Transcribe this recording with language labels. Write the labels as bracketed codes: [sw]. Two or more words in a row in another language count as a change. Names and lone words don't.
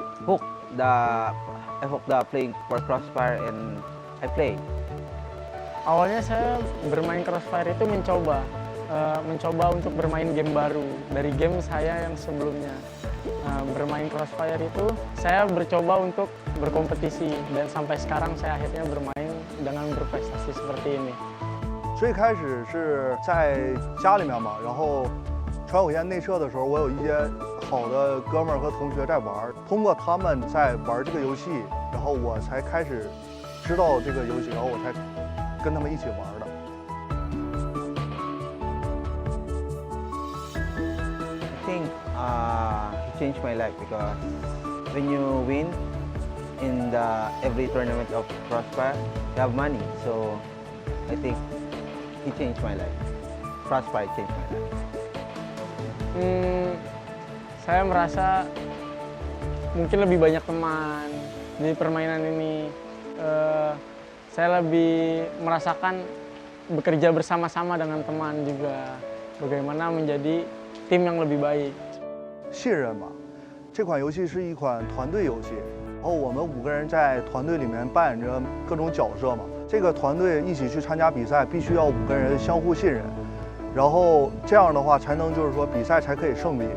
[en] hooked the playing for Crossfire and I play. [id] Awalnya saya bermain Crossfire itu mencoba untuk bermain game baru dari game saya yang sebelumnya. Bermain Crossfire itu saya bercoba untuk berkompetisi dan sampai sekarang saya akhirnya bermain dengan berprestasi seperti ini. [zh] 最开始是在家里面嘛，然后传火焰内测的时候，我有一些好的哥们儿和同学在玩，通过他们在玩这个游戏，然后我才开始知道这个游戏，然后我才跟他们一起玩的。 [en] I think it changed my life because when you win in every tournament of Crossfire, you have money. So I think it changed my life. Crossfire changed my life. [id] Saya merasa mungkin lebih banyak teman di permainan ini. Saya lebih merasakan bekerja bersama-sama dengan teman juga. Bagaimana menjadi tim yang lebih baik. [zh] 信任嘛，这款游戏是一款团队游戏，然后我们5个人在团队里面扮演着各种角色嘛。这个团队一起去参加比赛，必须要5个人相互信任，然后这样的话才能就是说比赛才可以胜利。